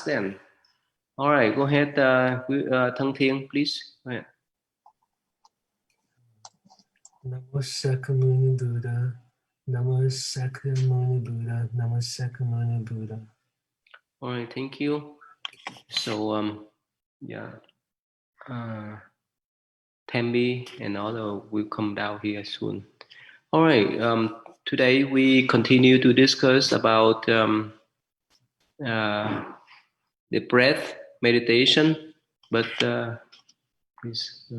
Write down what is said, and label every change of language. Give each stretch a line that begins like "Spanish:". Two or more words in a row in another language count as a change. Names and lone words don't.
English: then. All right, go ahead, Thăng Thiên, please. Go ahead.
Pali: Namo Sakyamuni Buddha. Namo Sakyamuni Buddha. Namo Sakyamuni Buddha.
English: All right, thank you. So, Tammy and other will come down here soon. All right, today we continue to discuss about the breath meditation, but please.